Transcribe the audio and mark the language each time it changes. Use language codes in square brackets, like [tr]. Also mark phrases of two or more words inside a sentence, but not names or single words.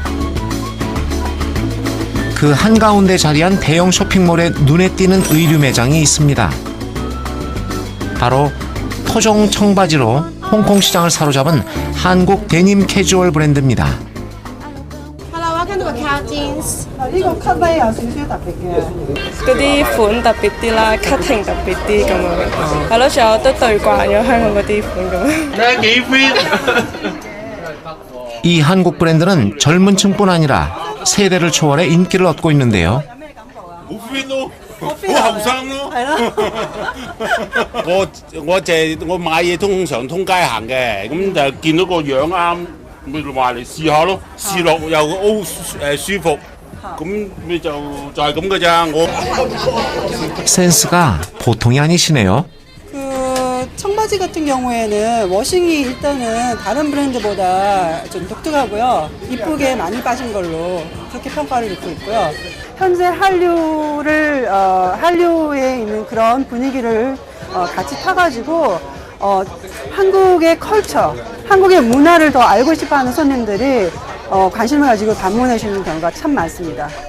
[ko] 그 한가운데 자리한 대형 쇼핑몰에 눈에 띄는 의류 매장이 있습니다. 바로 토종 청바지로 홍콩 시장을 사로잡은 한국 데님 캐주얼 브랜드입니다. [en] Hello, welcome to Macau Tao jeans。 [yue] 呢個 cut 咧有少少特別嘅。嗰啲款特別啲啦，cutting 特別啲咁樣，係咯，仲有都對慣咗香港嗰啲款咁樣。幾 fit？ [ko] 이 한국 브랜드는 젊은 층뿐 아니라 세대를 초월해 인기를 얻고 있는데요. [yue] 好 fit 咯，好後生咯。係咯。我買嘢通常通街行嘅，咁就見到個樣啱，咪話嚟試下咯，試落又 O 舒服，咁咪就係咁嘅咋。我 [ko] 센스가 보통이 아니시네요. 그 청바지 같은 경우에는 워싱이 일단은 다른 브랜드보다 좀 독특하고요. 이쁘게 많이 빠진 걸로 그렇게 평가를 듣고 있고요. 현재 한류에 있는 그런 분위기를 같이 타가지고 한국의 컬처, 한국의 문화를 더 알고 싶어하는 손님들이 관심을 가지고 방문해 주시는 경우가 참 많습니다.